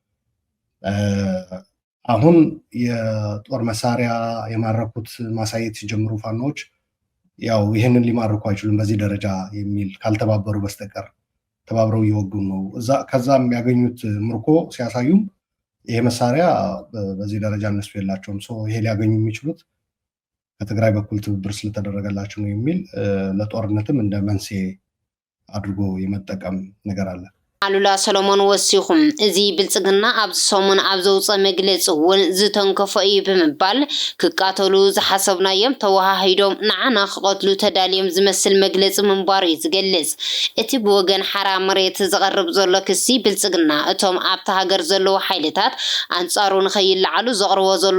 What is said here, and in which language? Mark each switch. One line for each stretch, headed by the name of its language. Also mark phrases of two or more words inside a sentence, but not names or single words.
Amharic: አሁን የጦር መሳሪያ የማረኩት ማሳየት ሲጀምሩ ፋኖች ያው ይሄንን ሊማርኩ አይችሉም በዚህ ደረጃ የሚል ካልተባበሩ በስተቀር ተባብረው ይወጉ ነው ከዛ የሚያገኙት ምርኮ ሲያሳዩም ይሄ መሳሪያ በዚህ ደረጃ እነሱ የላቸውም ይሄ ሊያገኙ የሚችሉት ከትግራይ በኩል ትብብር ስለተደረገላቸው ነው የሚል ለጦርነትም እንደ መንስኤ አድርጎ የመጠቀም ነገር አለ።
Tigrinya: አሉላ ሰሎሞን ወሲኹም እዚ ብልጽግና ኣብዚ ሰሙን ኣብ ዘውፅአ መግለፂ እውን ዝተንከፈ እዩ ብምባል ክቃተሉ ዝሓሰብናዮም ተወሃሂዶም ንዓና ክቐትሉ ተዳልዮም ዝመስል መግለፂ ምንባር እዩ ዝገልጽ እቲ ብወገን ሓራ መሬት ዝቐርብ ዘሎ ክሲ ብልጽግና እቶም ኣብቲ ሃገር ዘለዉ ሓይልታት ኣንጻሩ ንኸይለዓሉ ዘቕርቦ ዘሎ